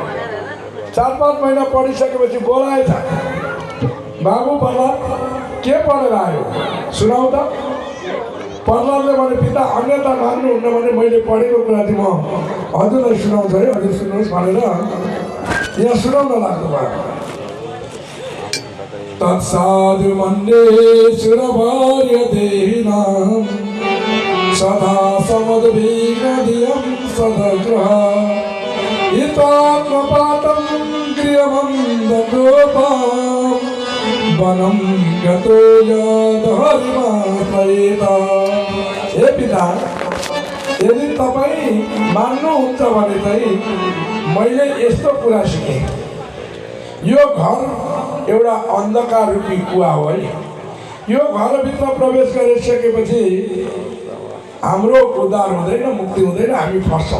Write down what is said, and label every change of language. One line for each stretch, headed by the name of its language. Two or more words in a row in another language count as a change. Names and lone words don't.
Nepali: 4-5 महिना पढिसकेपछि बोलाएछ, बाबु प्रह्लाद के पढेर आयो? सुनाऊ त। प्रहलादले भने पिता अन्यथा मान्नुहुन्न भने मैले पढेको कुरा चाहिँ म हजुरलाई सुनाउँछु है, हजुर सुन्नुहोस् भनेर यहाँ सुनाउन लाग्नु भयो।
Sanskrit: तत्साधु मन्डेश्वरभार्य देहिनां सदा समद्विग्नधियं सदग्रह हितात्मपातं गृहमन्दगोपां वनं गतो यदहरिमात्रयेता।
Nepali: हे पिता, यदि तपाईँ मान्नुहुन्छ भने चाहिँ मैले यस्तो कुरा सिकेँ। यो घर एउटा अन्धकार रूपी कुवा हो है। यो घरभित्र प्रवेश गरिसकेपछि हाम्रो उद्धार हुँदैन, मुक्ति हुँदैन, हामी फस्छौँ।